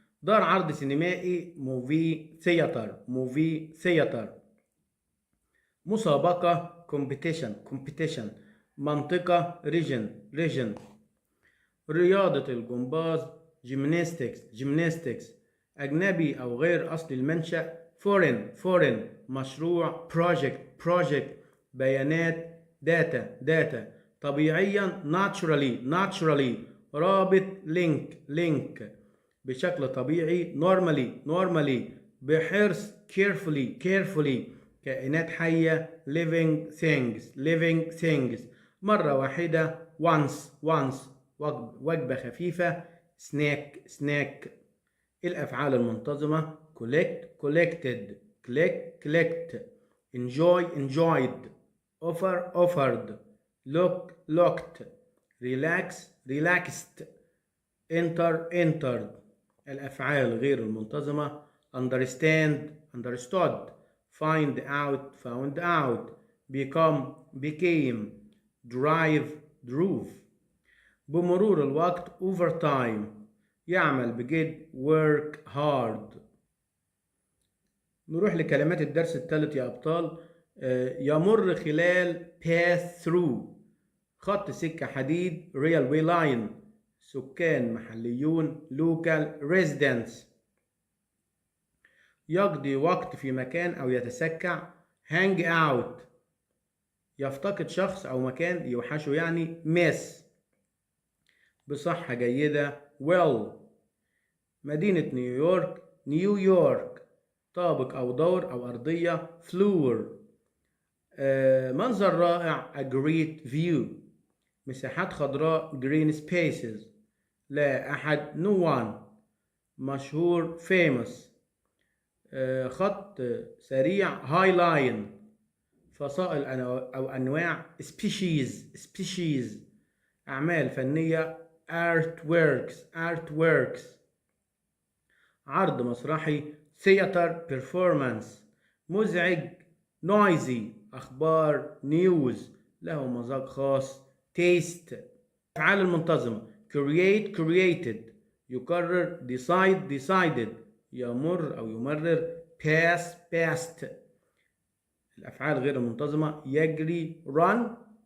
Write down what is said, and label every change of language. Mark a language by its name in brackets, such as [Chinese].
[Arabic] دار عرض سينمائي [English] movie theater. [Arabic] مسابقة competition. منطقة region. رياضة الجمباز gymnastics. أجنبي أو غير أصل المنشأ foreign. مشروع project. بيانات data. طبيعيا naturally. رابط link. بشكل طبيعي normally. بحرص carefully. كائنات حية [English] living things. [Arabic] مرة واحدة once. وجبة خفيفة snack. الأفعال المنتظمة collected collect. [English] enjoyed. offered. looked. relaxed. entered. [Arabic] الأفعال غير المنتظمة understood. [English] find out. became. drove. [Arabic] بمرور الوقت overtime. يعمل بجد [English] work hard. [Arabic] نروح لكلمات الدرس الثالث يا أبطال. يمر خلال [English] pass through. [Arabic] خط سكة حديد [English] railway line. [Arabic] سكان محليون [English] local residents. [Arabic] يقضي وقت في مكان أو يتسكع [English] hang out. [Arabic] يفتقد شخص أو مكان يوحشه يعني miss. بصحة جيدة well. مدينة نيويورك. طابق أو دور أو أرضية floor. منظر رائع [English] a great view. [Arabic] مساحات خضراء [English] green spaces. [Arabic] لا أحد no one. مشهور famous. خط سريع [English] high line. [Arabic] فصائل أو أنواع species. أعمال فنية artworks. عرض مسرحي [English] theater performance. [Arabic] مزعج noisy. أخبار news. له مذاق خاص taste. الأفعال المنتظمة created. يكرر decided. يمر أو يمرر passed. الأفعال غير المنتظمة يجري ran.